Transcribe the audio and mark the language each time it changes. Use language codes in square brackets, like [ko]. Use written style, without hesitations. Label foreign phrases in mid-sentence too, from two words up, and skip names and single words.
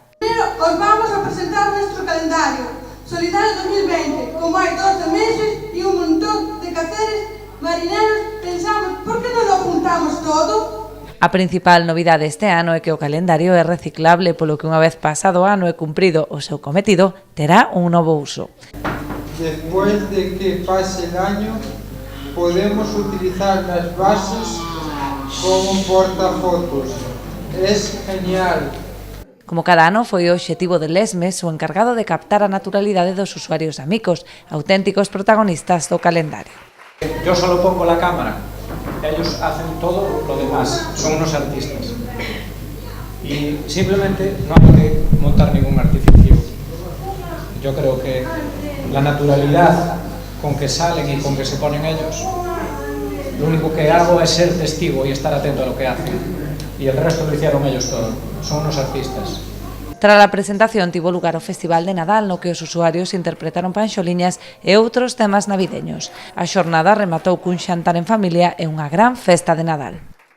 [es] Primero os vamos a presentar nuestro calendario solidario 2020, con [gl] máis 12 meses e [es] un montón de quehaceres marineros. Pensamos, [gl] por que non [es] lo juntamos todo? [gl] A principal novidade este ano é que o calendario é reciclable, polo que unha vez pasado o ano e cumprido o seu cometido, terá un novo uso. [es] Después de que pase el año, podemos utilizar las bases como portafotos. Es genial. [gl] Como cada ano, foi o obxectivo de Lesmes o encargado de captar a naturalidade dos usuarios Amigos, auténticos protagonistas do calendario. [es] Yo solo pongo la cámara, ellos hacen todo lo demás, son unos artistas. Y simplemente no hay que montar ningún artificio. Yo creo que la naturalidad con que salen y con que se ponen ellos, lo único que hago es ser testigo y estar atento a lo que hacen. Y el resto lo hicieron ellos todo, son unos artistas. [gl] Tras a presentación tivo lugar o Festival de Nadal, no que os usuarios interpretaron panxoliñas e outros temas navideños. A xornada rematou cun xantar en familia e unha gran festa de Nadal.